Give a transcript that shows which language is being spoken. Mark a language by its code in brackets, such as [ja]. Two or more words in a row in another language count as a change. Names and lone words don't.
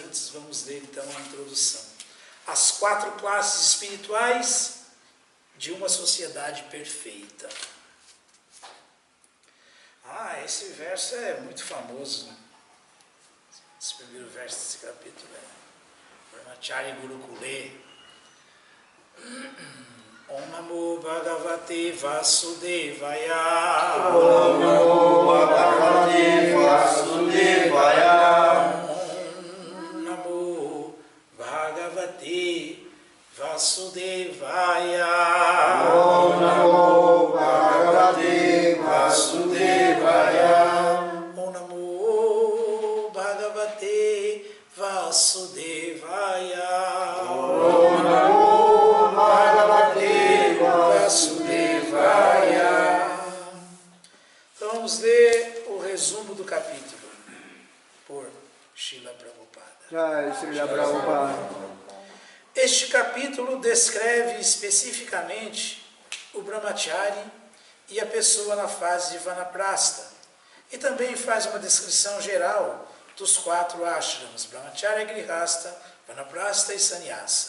[pt] Antes vamos ler então a introdução. As 4 classes espirituais de uma sociedade perfeita. Esse verso é muito famoso, né? Esse primeiro verso desse capítulo é [sa] ब्रह्मचारी गुरुकुले. ॐ नमो भगवते वासुदेवाय. ॐ नमो भगवते वासुदेवाय. ॐ नमो भगवते वासुदेवाय. ॐ नमो भगवते वासुदेवाय. ॐ नमो भगवते वासुदेवाय. ॐ नमो भगवते वासुदेवाय. [pt] Então vamos ler o resumo do capítulo por Srila Prabhupada. Jai Srila Prabhupada. Este capítulo descreve especificamente o Brahmachari e a pessoa na fase de Vanaprastha, e também faz uma descrição geral dos 4 ashrams, Brahmacharya, Grihastha, Vanaprastha e Sannyasa.